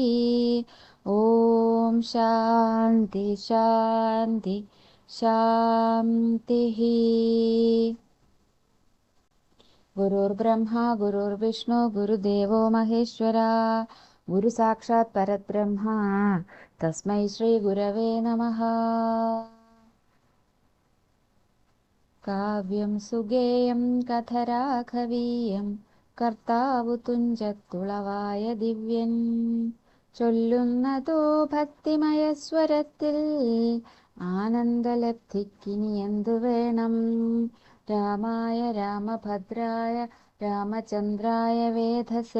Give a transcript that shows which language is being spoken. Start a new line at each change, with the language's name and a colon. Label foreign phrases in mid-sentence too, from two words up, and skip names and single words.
Sanskrit: ॐ शान्ति शान्ति शान्तिः गुरुर्ब्रह्मा गुरुर्विष्णु गुरुदेवो महेश्वरा गुरुसाक्षात् परब्रह्मा तस्मै श्रीगुरवे नमः काव्यं सुगेयं कथराघवीयं
Malayalam: കർത്താവു തുഞ്ചത്തുളവായ ദിവ്യൻ ചൊല്ലുന്നതോ ഭക്തിമയസ്വരത്തിൽ ആനന്ദലബ്ധിക്കിനിയെന്തു വേണം
Sanskrit: രാമായ രാമഭദ്രായ രാമചന്ദ്രായ വേധസേ